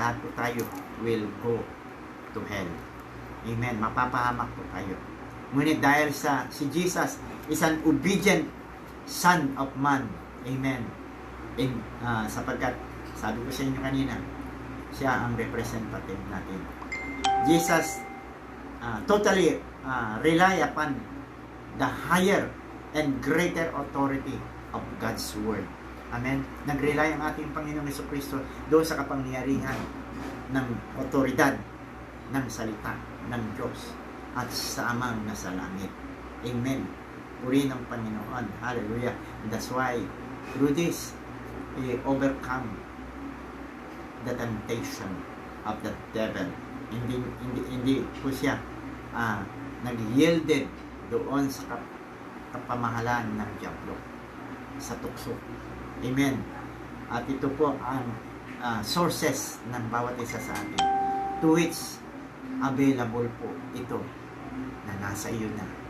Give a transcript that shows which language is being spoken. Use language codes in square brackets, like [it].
[tl] Lahat po tayo [en] will go to hell. Amen. [tl] Mapapahamak po tayo. Ngunit dahil si Jesus [en] is an obedient Son of Man. [tl] Amen. Sapagkat, sabi ko sa inyo kanina, siya ang representative natin. [en] Jesus totally rely upon the higher and greater authority of God's Word. Amen. [tl] Nag-rely ang ating Panginoong Jesucristo doon sa kapangyarihan ng otoridad ng salita ng Diyos at sa Amang nasa langit. Amen. Puri ng Panginoon. Hallelujah. [en] And that's why through this, we overcome the temptation of the devil. [tl] Hindi po siya nag-yielded doon sa kapamahalan ng diablo, sa tukso. Amen. At ito po ang sources ng bawat isa sa atin, [en] to which available [tl] po ito na nasa iyo na.